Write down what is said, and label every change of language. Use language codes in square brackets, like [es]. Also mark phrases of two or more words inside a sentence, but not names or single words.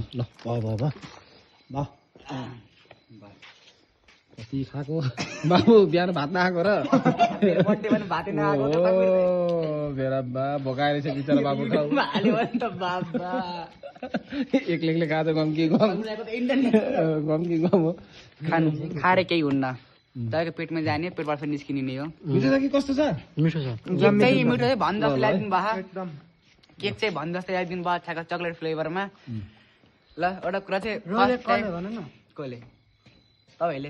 [ne] ल भयो भयो भयो भयो कति खाएको बाबु बिहान भात नखाएको र मेरो बर्थडे पनि भातै नआएको ओ मेरा बा भोकाएर चाहिँ बिचरा बाबु खाऊ हाल्यो भने त बाबा एक्लै खाँदा गम कि गम गम कि गम हो खानु खाएर केही हुन्न तपाईँको पेटमा जाने पेटबाट फेरि निस्किने हो मिठो छ कि कस्तो छ मिठो छ केक चाहिँ मिठो चाहिँ भन् जस्तो ल्याइदिनु भयो एकदम केक चाहिँ भन् जस्तो ल्याइदिनु भयो छ्याएको [en] chocolate flavourमा [ne] ल एउटा कुरा चाहिँ रोले [en] first time [ne] कसले भन न कसले तपाईँले